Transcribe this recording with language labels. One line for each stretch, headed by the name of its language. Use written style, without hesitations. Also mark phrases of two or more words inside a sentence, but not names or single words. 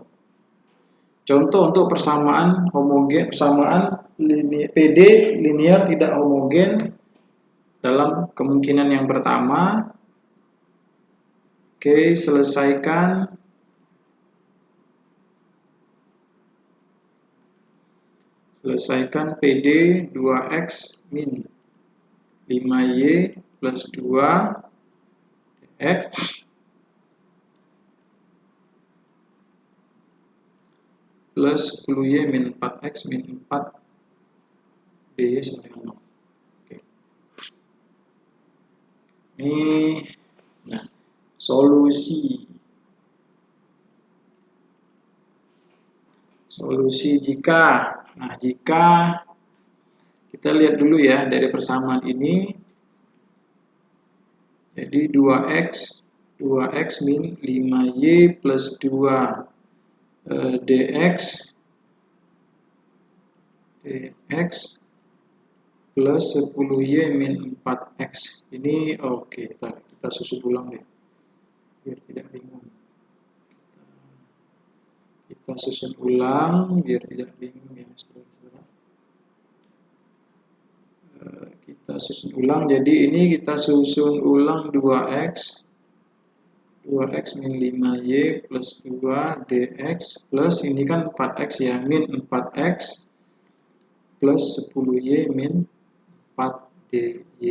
Indonesian: Contoh untuk persamaan homogen, persamaan PD linear tidak homogen dalam kemungkinan yang pertama. Oke, selesaikan. Selesaikan PD 2X min 5Y plus 2 X plus 10Y min 4X min 4 DY sama dengan 0. Oke. Ini, solusi jika, jika kita lihat dulu ya dari persamaan ini, jadi 2x min 5y plus 2 dx plus 10y min 4x. Ini oke, kita susun ulang deh biar tidak bingung. Kita susun ulang biar tidak bingung ya saudara-saudara. Kita susun ulang, jadi ini kita susun ulang 2x min 5y plus 2 dx plus ini kan 4x ya, min 4x plus 10y min 4 dy.